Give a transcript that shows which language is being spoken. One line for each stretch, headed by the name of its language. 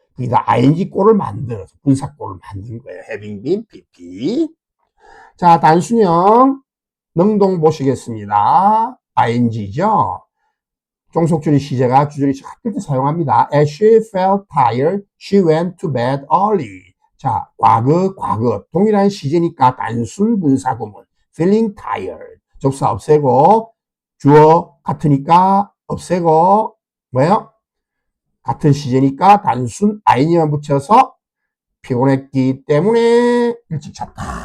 Korean: 여기다 ing 꼴을 만들어서 분사 꼴을 만든 거예요.
English: having been pp.
Korean: 자, 단순형 능동 보시겠습니다. ing죠. 종속줄의 시제가 주절이 같을 때 사용합니다.
English: As she felt tired, she went to bed early.
Korean: 자, 과거 동일한 시제니까 단순 분사 구문
English: feeling tired.
Korean: 접사 없애고 주어 같으니까 없애고 뭐예요? 같은 시제니까 단순 ing만 붙여서 피곤했기 때문에 일찍 잤다.